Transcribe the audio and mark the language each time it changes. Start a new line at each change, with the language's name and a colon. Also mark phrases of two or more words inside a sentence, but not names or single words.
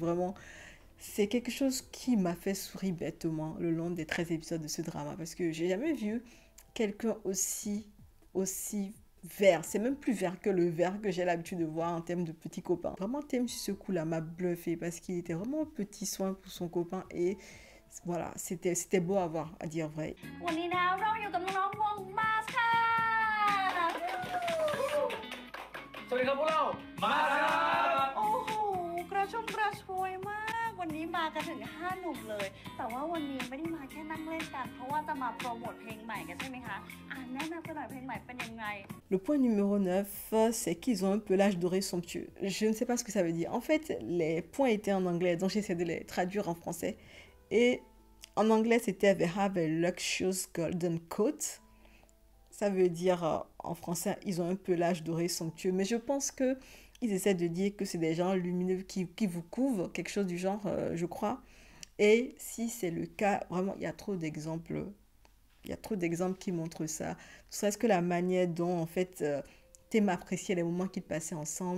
French: Vraiment, c'est quelque chose qui m'a fait sourire bêtement le long des 13 épisodes de ce drama parce que j'ai jamais vu quelqu'un aussi vert. C'est même plus vert que le vert que j'ai l'habitude de voir en termes de petits copains. Vraiment, Tim, sur ce coup-là, m'a bluffé parce qu'il était vraiment petit soin pour son copain et voilà, c'était beau à voir, à dire vrai.
Thai: วันนี้นะเราอยู่กับน้องๆวงมาสค่ะ สวัสดีครับพวกเรามาครับ โอ้โหกระชุ่มกระชวยมาก วันนี้มากันถึง5 หนุ่มเลย แต่ว่าวันนี้ไม่ได้มาแค่นั่งเล่นกัน เพราะว่าจะมาโปรโมทเพลงใหม่กันใช่ไหมคะแนะนำกันหน่อยเพลงใหม่เป็นยังไง
French: Le point numéro 9, c'est qu'ils ont un pelage doré somptueux. Je ne sais pas ce que ça veut dire. En fait, les points étaient en anglais, donc j'essaie de les traduire en français. Et en anglais, c'était
English: They have a luxurious golden coat.
French: Ça veut dire, en français, ils ont un pelage doré somptueux. Mais je pense que ils essaient de dire que c'est des gens lumineux qui vous couvrent, quelque chose du genre, je crois. Et si c'est le cas, vraiment, il y a trop d'exemples. Il y a trop d'exemples qui montrent ça. Ne serait-ce que la manière dont, en fait, Tim appréciait les moments qu'ils passaient ensemble.